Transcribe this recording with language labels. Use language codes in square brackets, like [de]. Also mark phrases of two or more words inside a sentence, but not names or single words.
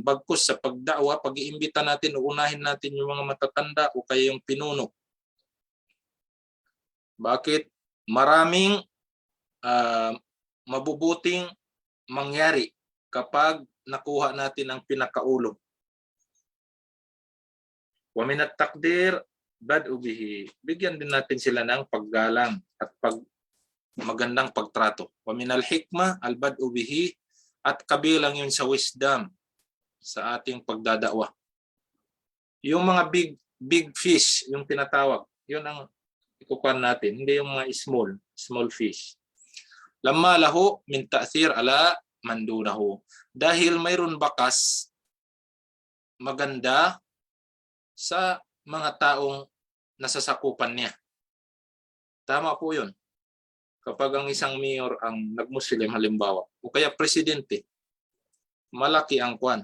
[tl] Bagkus sa pagdakwa, pag-iimbita natin, uunahin natin yung mga matatanda o kaya yung pinuno. Bakit? Maraming mabubuting mangyari kapag nakuha natin ang pinakaulo. [ar] ومن التقدير البدء به. [tl] Bigyan din natin sila ng paggalang at magandang pagtrato. [ar] ومن الحكمة البدء به, [tl] at kabilang yun sa wisdom sa ating pagdadakwa. Yung mga [en] big fish, [tl] yung tinatawag, yun ang ikukuhan natin, hindi yung mga [en] small fish. [ar] لما له من تأثير على من دونه. [tl] Dahil mayroon bakas maganda sa mga taong nasasakupan niya. Tama po yun. Kapag ang isang mayor ang nag-Muslim halimbawa, o kaya presidente, malaki ang kwan.